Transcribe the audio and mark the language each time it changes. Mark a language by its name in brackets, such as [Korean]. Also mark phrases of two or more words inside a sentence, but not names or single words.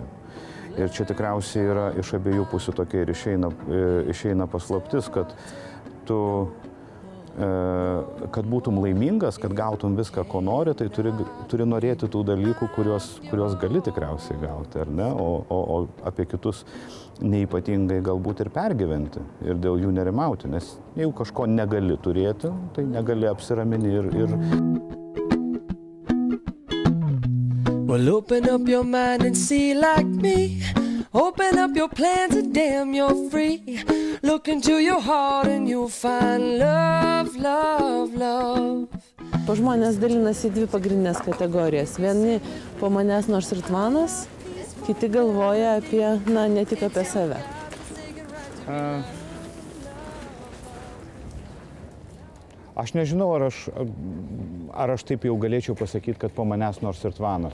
[Lithuanian] Ir čia tikriausiai yra iš abiejų pusių tokia ir išeina paslaptis, kad kad būtum laimingas, kad gautum viską, ko nori, tai turi norėti tų dalykų, kuriuos gali tikriausiai gauti, ar ne? O apie kitus neypatingai galbūt ir pergyventi ir dėl jų nerimauti, nes jeigu kažko negali turėti, tai negali apsiraminti ir... [English] Well, open up your mind and see like me. Open up your plans and damn, you're free. Look into your heart and you'll find love, love, love. [Lithuanian] Po žmonės dalinasi į 2 pagrindinės kategorijas. Vieni po manęs nors ir tvanas, kiti galvoja apie, ne tik apie save. Aš nežinau, ar aš taip jau galėčiau pasakyti, kad po manęs nors ir tvanas.